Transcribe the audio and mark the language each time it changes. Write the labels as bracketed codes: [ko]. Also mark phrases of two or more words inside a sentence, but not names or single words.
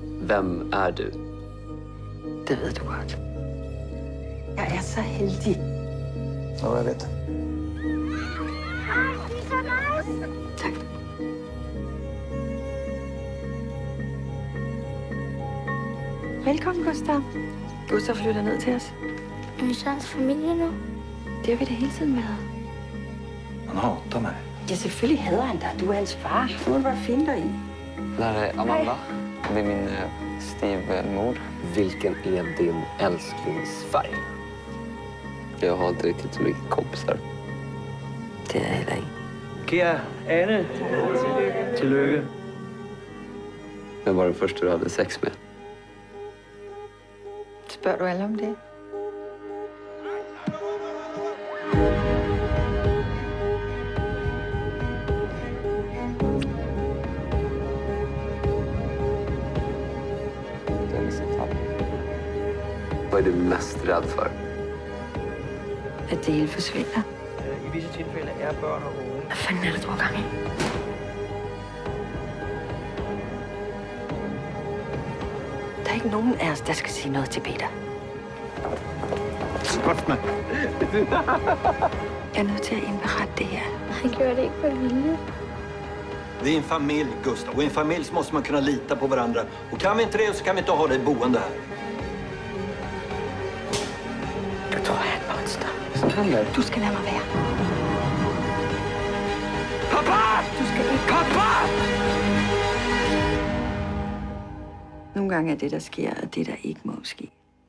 [sv] Vem är du? [da] Det ved du godt. Jeg er så heldig. [no] Ja, jeg vet. [da] Tak. Velkommen, Gustav. Gustav flytter ned til os. Er vi så hans familie nu? Det har vi da hele tiden været. [sv] Han hatar mig. [da] Ja, selvfølgelig hader han dig. Du er hans far. Nu må du bare finde dig i. [sv] Det här är Amanda. Det är min styvmor. Vilken är din älsklingsfärg? Jag har inte riktigt så mycket kompisar. [da] Det er jeg heller ikke. Kære Anne, tillykke. [sv] Vem var den första du hade sex med? [da] Spørger du alle om det? [sv] Det är liksom fall. Vad är du mest rädd för? [da] At det hele forsvinder. I visse tilfælde er børn og unge. Hvad fanden er det, du har gang i? Der er ikke nogen af os, der skal sige noget til Peter. [sv] Skott mig. [da] Jeg er nødt til at indberette det her. Han gjorde det ikke med vilje. [sv] Vi är en familj, Gustav. Och i en familj så måste man kunna lita på varandra. Och kan vi inte det så kan vi inte ha dig boende här. [da] Du tror, jeg er et monster. [sv] Vad händer? [da] Du skal lade mig være. Pappa! Du skal ikke... Pappa! Nogle gange er det, der sker, og det, der ikke må ske.